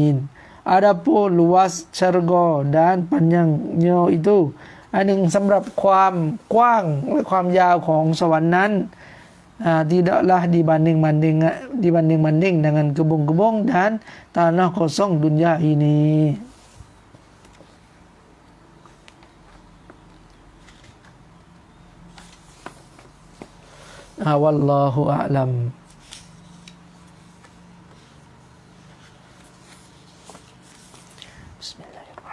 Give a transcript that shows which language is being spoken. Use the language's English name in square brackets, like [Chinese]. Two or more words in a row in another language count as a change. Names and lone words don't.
[Malay] น Adapun luas syurga dan panjangnya itu อัน [Thai] หนึ่งสำหรับความกว้างและความยาวของสวรรค์นั้น [Malay] tidaklah dibanding dengan kebun-kebun dan tanah kosong dunia ini [Arabic] والله أعلم بسم الله